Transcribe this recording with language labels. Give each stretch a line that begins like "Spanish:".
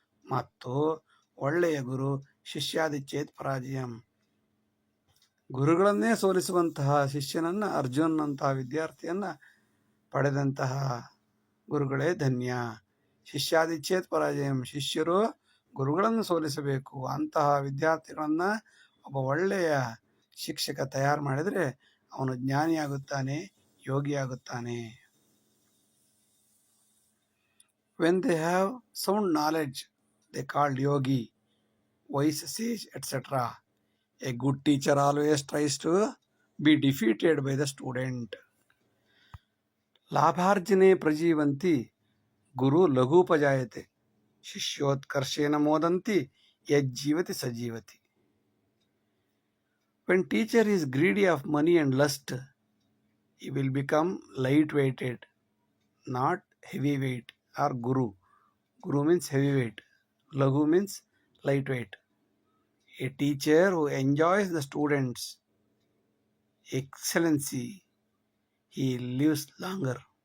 Kannada: ಮತ್ತು ಒಳ್ಳೆಯ ಗುರು
Sanskrit: ಶಿಷ್ಯಾದಿಚೇತ್ ಪರಾಜಯಂ,
Kannada: ಗುರುಗಳನ್ನೇ ಸೋಲಿಸುವಂತಹ ಶಿಷ್ಯನನ್ನು, ಅರ್ಜುನಂತಹ ವಿದ್ಯಾರ್ಥಿಯನ್ನು ಪಡೆದಂತಹ ಗುರುಗಳೇ ಧನ್ಯ.
Sanskrit: ಶಿಷ್ಯಾದಿಚೇತ್ ಪರಾಜಯಂ,
Kannada: ಶಿಷ್ಯರು ಗುರುಗಳನ್ನು ಸೋಲಿಸಬೇಕು. ಅಂತಹ ವಿದ್ಯಾರ್ಥಿಗಳನ್ನು ಒಬ್ಬ ಒಳ್ಳೆಯ ಶಿಕ್ಷಕ ತಯಾರು ಮಾಡಿದರೆ ಅವನು ಜ್ಞಾನಿಯಾಗುತ್ತಾನೆ, ಯೋಗಿಯಾಗುತ್ತಾನೆ.
English: When they have sound knowledge, they called yogi, wise sage, etc. A good teacher always tries to be defeated by the student.
Sanskrit: ಲಾಭಾರ್ಜನೆ ಪ್ರಜೀವಂತಿ Guru ಲಘೂಪಜಾಯತೆ ಶಿಷ್ಯೋತ್ಕರ್ಷೇನ ಮೋದಂತಿ ಯಜ್ಜೀವತಿ ಸಜೀವತಿ.
English: When teacher is greedy of money and lust, he will become light-weighted, not heavyweight or guru. Guru means heavyweight. Laghu means lightweight. A teacher who enjoys the students' excellency, he lives longer.